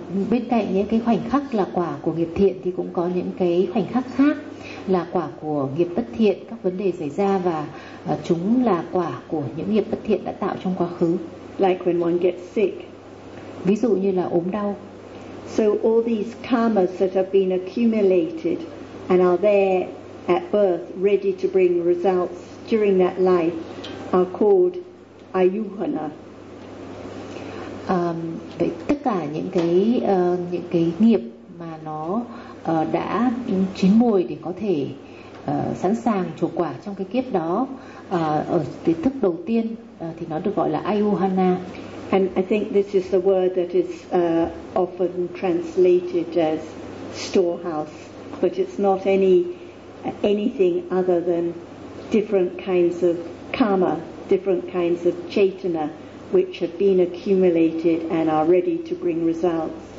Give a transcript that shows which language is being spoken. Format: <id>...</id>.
<vi>Bên cạnh những cái khoảnh khắc là quả của nghiệp thiện thì cũng có những cái khoảnh khắc khác là quả của nghiệp bất thiện, các vấn đề xảy ra và chúng là quả của những nghiệp bất thiện đã tạo trong quá khứ.</vi> <en>Like when one gets sick.</en> <vi>Ví dụ như là ốm đau.</vi> <en>So all these karmas that have been accumulated and are there at birth ready to bring results during that life are called ayuhana.</en> <vi>Vậy tất cả những cái nghiệp mà nó đã chín mùi để có thể sẵn sàng trổ quả trong cái kiếp đó ở cái thức đầu tiên thì nó được gọi là ayuhana.</vi> <en>And I think this is the word that is often translated as storehouse, but it's not anything other than different kinds of karma, different kinds of chetana which have been accumulated and are ready to bring results.</en>